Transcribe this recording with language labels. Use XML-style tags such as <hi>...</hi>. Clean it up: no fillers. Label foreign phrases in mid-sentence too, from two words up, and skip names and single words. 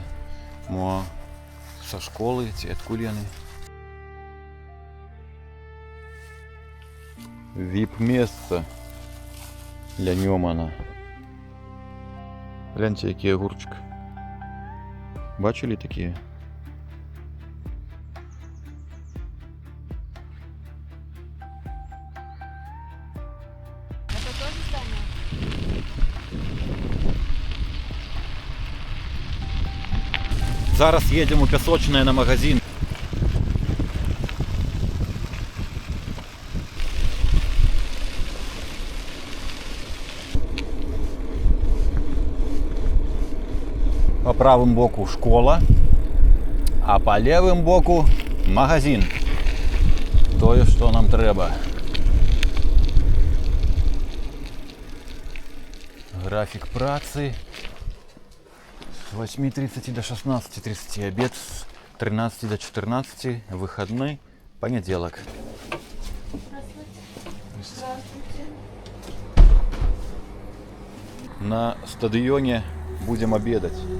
<be>Мо са школы ці адкуль яны? Віп-месца для Нёмана. Гляньце, які агурчык. Бачылі такія?</be> <ru>Это тоже здание?</ru> <be>Зараз едем у Пясочнае на магазин.</be> <ru>По правым боку школа, а по левым боку магазин.</ru> <be>Тое, што нам трэба. График працы.</be> <ru>С 8:30 до 16:30 обед, с 13 до 14 выходной, понеделок. На стадионе будем обедать.</ru>